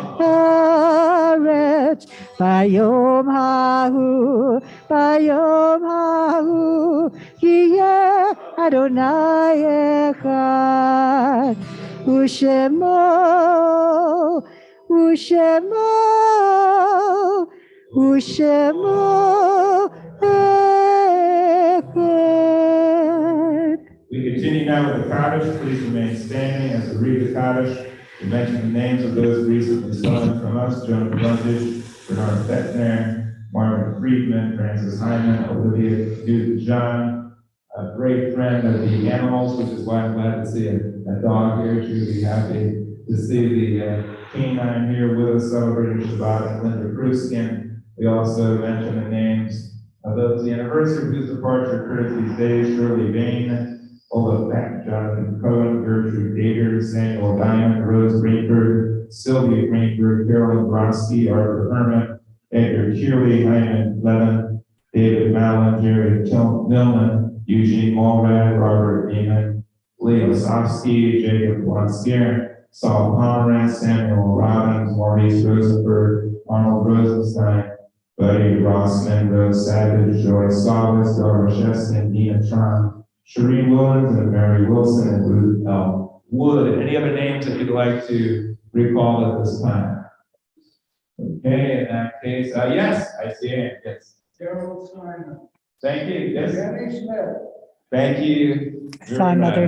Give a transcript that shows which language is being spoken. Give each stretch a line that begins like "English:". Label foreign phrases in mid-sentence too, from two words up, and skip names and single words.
Hebrew: הארץ ביום ההוא יהיה אדוני אחד ושמו אחד.
English: We continue now with the Kaddish. Please remain standing as we read the Kaddish. We mention the names of those recently stolen from us: Jonah Blundage, Bernard Bettner, Marvin Friedman, Francis Hyman, Olivia Duke John, a great friend of the animals, which is why I'm glad to see a dog here. She would be happy to see the canine here with us celebrating Shabbat, and Linda Kruskin. We also mention the names of those, the anniversary of whose departure occurs these days: Shirley Bain, Olaf Beck, Jonathan Cohen, Gertrude Dager, Samuel Diamond, Rose Greenberg, Sylvia Greenberg, Carolyn Brodsky, Arthur Herman, Edgar Kearley, Hyman Levin, David Mallon, Jerry Millman, Eugene Mulrad, Robert Beeman, Lee Osofsky, Jacob Wanskier, Saul Pomerantz, Samuel Robbins, Maurice Rosenberg, Arnold Rosenstein, Buddy Rossman, Rose Savage, Joy Salas, Dora Sheston, Nina Tron, Shereen Williams, and Mary Wilson, and Ruth L. Wood. Any other names that you'd like to recall at this time? Okay, in that case, yes, I see it. Yes. Gerald Simon. Thank you. Yes. Jenny Smith. Thank you. I saw another